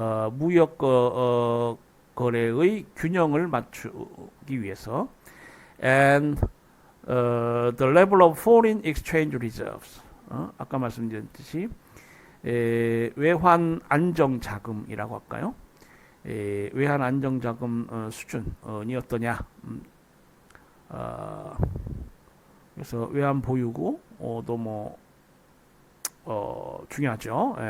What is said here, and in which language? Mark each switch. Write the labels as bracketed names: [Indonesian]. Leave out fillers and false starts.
[Korean] 무역 거래의 균형을 맞추기 위해서. [English] And the level of foreign exchange reserves. [Korean] 아까 말씀드렸듯이 외환 안정 자금이라고 할까요? 외환 안정 자금 수준이 어떠냐? 그래서 외환 보유고도 뭐 중요하죠.